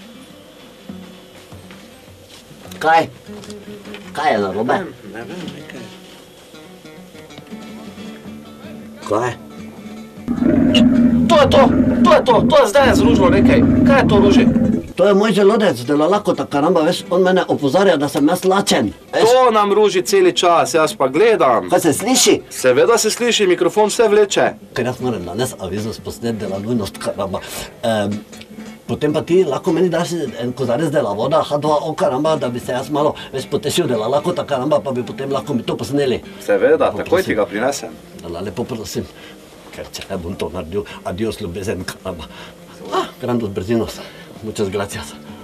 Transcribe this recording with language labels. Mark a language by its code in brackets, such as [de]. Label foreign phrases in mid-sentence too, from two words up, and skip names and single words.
[sl] Kaj? Kaj je narobe? Ne vem, nekaj. Kaj? To je zdaj zružilo nekaj. Kaj je to ruži? To je moj želodec, [es] de la [sl] lakota, karamba, veš, on mene opozarja, da sem jaz lačen. To nam ruži celi čas, jaz pa gledam. Kaj se sliši? Seveda se sliši, mikrofon vse vleče. Ker jaz moram danes aviznost posnet [es] de la [sl] nujnost, karamba. Potem pa ti lahko meni daš en kozarec [es] de la [sl] voda, H2O, karamba, da bi se jaz malo več potešil [es] de la [sl] lakota, karamba, pa bi potem lahko mi to posneli. Seveda, takoj ti ga prinesem. Lepo prosim, ker če ne bom to naredil, [es] adios ljubezen, [sl] karamba. [es] Grandos brzinos. Muchas gracias.